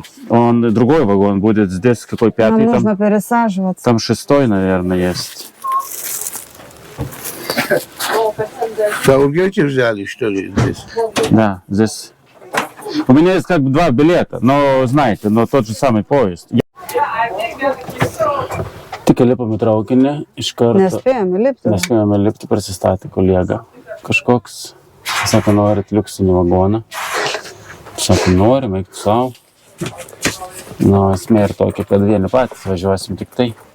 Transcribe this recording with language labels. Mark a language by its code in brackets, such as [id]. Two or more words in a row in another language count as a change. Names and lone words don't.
[ru] он другой вагон будет. Здесь какой Нам 5-й? нужно пересаживаться. Там 6-й, наверное, есть. За Ургенче взяли, что ли, здесь? Да, здесь. У меня есть как бы 2 билета, но знаете, но тот же самый поезд. [lt] Tik lipam į traukinį, iš karto Nespėjome lipti. nespėjome lipti, prasistatė kolega. Kažkoks, sako, norit liuksinį vagoną. Sako, norim, eik tu savo. Nu, esmė ir tokia, kad vieni patys važiuosim tik tai.